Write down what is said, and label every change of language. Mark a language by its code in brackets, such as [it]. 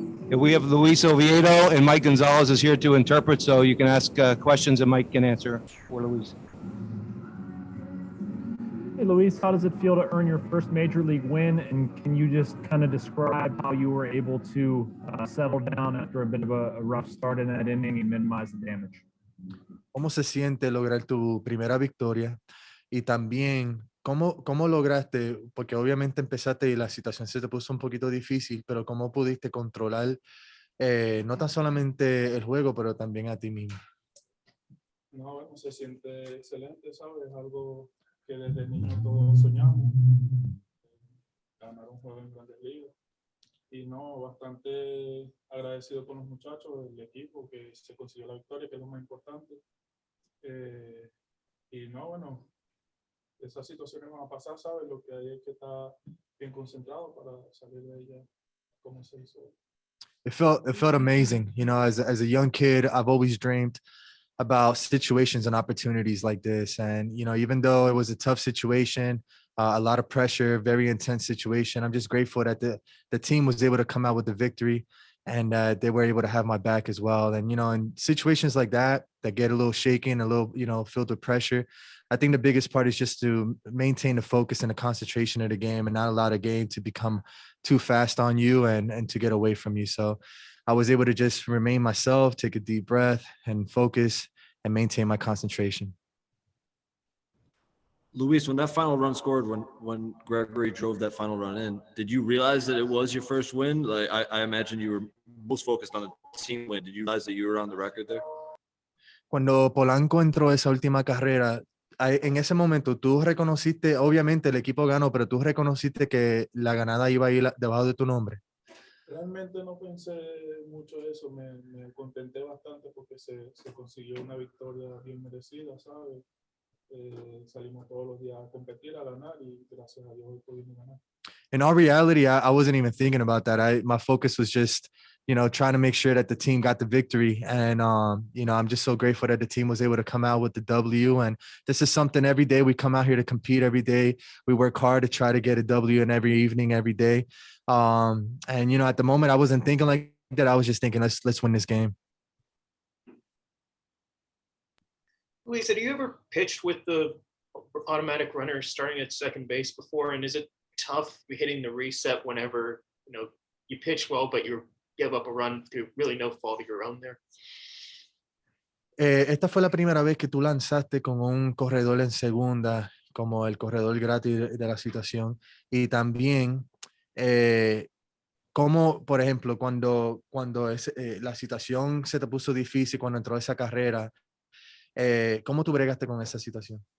[en] Yeah, we have Luis Oviedo and Mike Gonzalez is here to interpret, so you can ask questions and Mike can answer for Luis. Hey, Luis, how does it feel to earn your first major league win? And can you just kind of describe how you were able to settle down after a bit of a rough start in that inning and minimize the damage? [es] ¿Cómo se siente lograr tu primera victoria? Y también, ¿cómo lograste? Porque obviamente empezaste y la situación se te puso un poquito difícil, pero ¿cómo pudiste controlar no tan solamente el juego, pero también a ti mismo? No, se siente excelente, ¿sabes? Es algo que desde niño todos soñamos. Ganar un juego en Grandes Ligas. y no, bastante agradecido con los muchachos del equipo que se consiguió la victoria, que es lo más importante. Y no, bueno, esas situaciones van a pasar, ¿sabes? Lo que hay es que estar bien concentrado para salir de ella como se hizo. [en] It felt amazing. You know, as a young kid, I've always dreamed about situations and opportunities like this. And, you know, even though it was a tough situation, a lot of pressure, very intense situation, I'm just grateful that the team was able to come out with the victory, and they were able to have my back as well. And, you know, in situations like that get a little shaken, a little, you know, filled with pressure, I think the biggest part is just to maintain the focus and the concentration of the game and not allow the game to become too fast on you and to get away from you. So I was able to just remain myself, take a deep breath and focus and maintain my concentration. Luis, when that final run scored, when Gregory drove that final run in, did you realize that it was your first win? Like I imagine you were most focused on the team win. Did you realize that you were on the record there? [es] Cuando Polanco entró esa última carrera, en ese momento tú reconociste, obviamente el equipo ganó, pero tú reconociste que la ganada iba a ir debajo de tu nombre. Realmente no pensé mucho eso, me contenté bastante porque se consiguió una victoria bien merecida, ¿sabes? Salimos todos los días a competir, a ganar y gracias a Dios hoy pudimos ganar. [en] In all reality, I wasn't even thinking about that. My focus was just, you know, trying to make sure that the team got the victory. And, you know, I'm just so grateful that the team was able to come out with the W. And this is something every day we come out here to compete every day. We work hard to try to get a W in every evening, every day. And, you know, at the moment I wasn't thinking like that. I was just thinking, let's win this game. Luis, have you ever pitched with the automatic runner starting at second base before? And is it tough hitting the reset whenever, you know, you pitch well, but you give up a run through really no fault of your own there? [es] Esta fue la primera vez que tú lanzaste con un corredor en segunda, como el corredor gratis de la situación. Y también, como, por ejemplo, cuando la situación se te puso difícil, cuando entró esa carrera, ¿cómo tú bregaste con esa situación?